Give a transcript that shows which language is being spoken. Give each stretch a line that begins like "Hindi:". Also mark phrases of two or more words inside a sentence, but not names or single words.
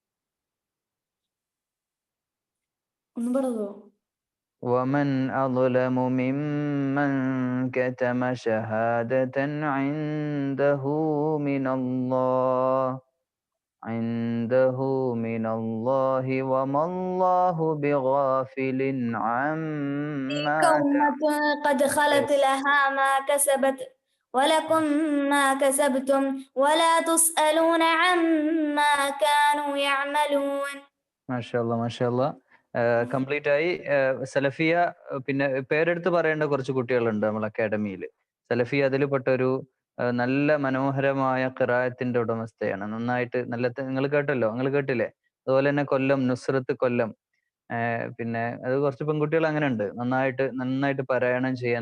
Arabic: ومن أظلم ممن كتم شهادة عنده من الله وما الله بغافل عما. قد خلت لها ما كسبت ولكم ما كسبتم ولا تسألون عما كانوا يعملون.
Malayalam: മാഷാഅല്ലാ കംപ്ലീറ്റ് ആയി. സലഫിയ പിന്നെ പേരെടുത്ത് പറയേണ്ട കുറച്ച് കുട്ടികളുണ്ട് നമ്മൾ അക്കാഡമിയിൽ. സലഫിയ അതിൽപ്പെട്ട ഒരു നല്ല മനോഹരമായ ഖിറാഅത്തിന്റെ ഉടമസ്ഥയാണ്. നന്നായിട്ട് നല്ല നിങ്ങൾ കേട്ടല്ലോ, നിങ്ങൾ കേട്ടില്ലേ? അതുപോലെ തന്നെ കൊല്ലം നുസ്രത്ത് കൊല്ലം, പിന്നെ അത് കുറച്ച് പെൺകുട്ടികൾ അങ്ങനെ ഉണ്ട്, നന്നായിട്ട് പാരായണം ചെയ്യാൻ.